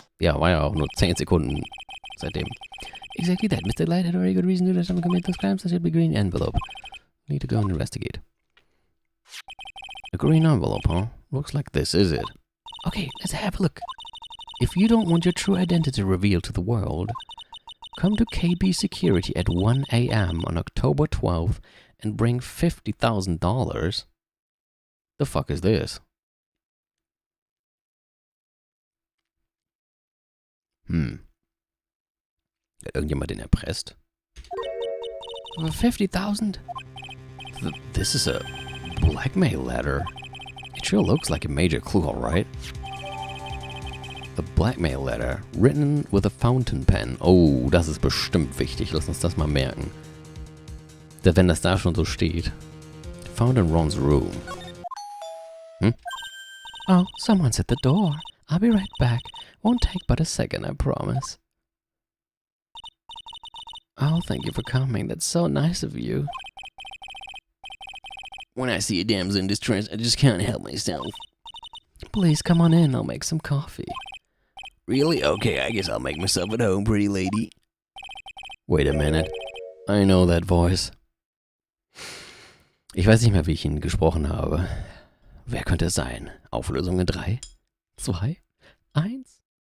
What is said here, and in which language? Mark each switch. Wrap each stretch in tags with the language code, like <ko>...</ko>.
<de>Ja, war ja auch nur 10 Sekunden seitdem.</de> <en>Exactly that. Mr. Light had a very good reason to dress up and commit those crimes. There should be a green envelope. Need to go and investigate. A green envelope, huh? Looks like this is it. Okay, let's have a look. If you don't want your true identity revealed to the world, come to KB Security at 1 a.m. on October 12th and bring $50,000. The fuck is this?</en> <de>Hat irgendjemand den erpresst?</de> <en>For 50,000? This is a blackmail letter. It sure looks like a major clue, alright? A blackmail letter, written with a fountain pen.</en> <de>Oh, das ist bestimmt wichtig. Lass uns das mal merken. Wenn das da schon so steht.</de> <en>Found in Ron's room. Oh, someone's at the door. I'll be right back. Won't take but a second, I promise. Oh, thank you for coming. That's so nice of you. When I see a damsel in distress, I just can't help myself. Please come on in. I'll make some coffee. Really? Okay, I guess I'll make myself at home, pretty lady. Wait a minute. I know that voice.</en> <de>Ich weiß nicht mehr, wie ich ihn gesprochen habe. Wer könnte es sein? Auflösung in 3, 2, 1.</de>